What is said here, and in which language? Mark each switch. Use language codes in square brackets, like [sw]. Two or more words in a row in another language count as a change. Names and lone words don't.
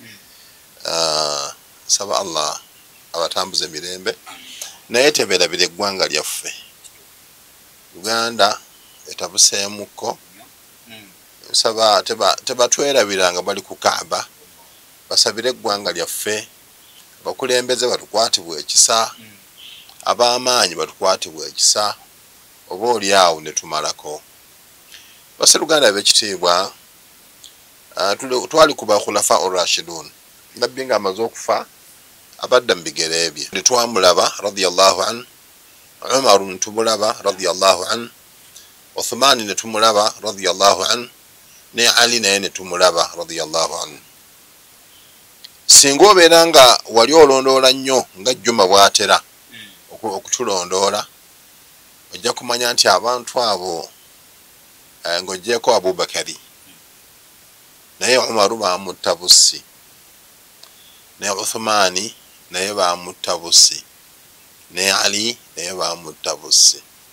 [lg] saba Allah abatambuze mirembe naye tebeerabira eggwanga lyaffe Uganda etabuseemukko saba tebatwerabira nga bali ku Kaaba basabire eggwanga lyaffe bakulembeze batukwatibwa ekisa ab'amaanyi batukwatibwa ekisa oba oli awo ne tumalako Basseruganda b'ekitiibwa twali ku bakhulafa Rashidun nabbi nga amaze okufa abadda mu bigere bye twamulaba [ar] رضي الله عنه [lg] Umar tumulaba [ar] رضي الله عنه [lg] Uthman ne tumulaba [ar] رضي الله عنه [lg] ne Ali naye ne tumulaba [ar] رضي الله عنه [lg] singa obeera nga wali olondoola nnyo nga Juma bw'atera okutulondoola ojja kumanya nti abantu abo ng'oggyeko Abubakari naye Umaru bamutta bussi ne Uthmani naye bamutta bussi ne Ali naye bamutta bussi